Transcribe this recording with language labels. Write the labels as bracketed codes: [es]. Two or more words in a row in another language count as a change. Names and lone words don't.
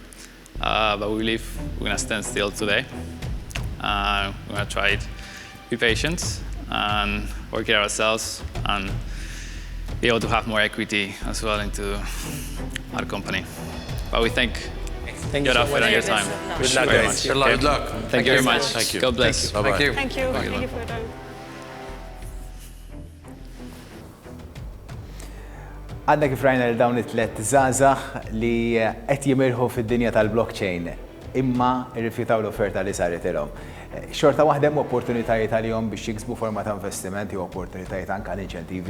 [en] But we believe we're going to stand still today. We're going to try it, be patient, and work it ourselves, and be able to have more equity as well into our company. But we thank your offer and your time. Good luck, very guys. much. Good luck. Thank you very much. Thank you. God bless. Bye-bye. Thank you. Thank you. Thank you for your time. [mt] Għadna kif rajna dawn it-tlet żgħażagħ li qed jimirħu fid-dinja tal-blockchain imma rrifjutaw l-offerta li saret ilhom. Xorta waħda hemm opportunitajiet għalihom biex jiksbu forma ta' investimenti u opportunitajiet anke għal inċentivi.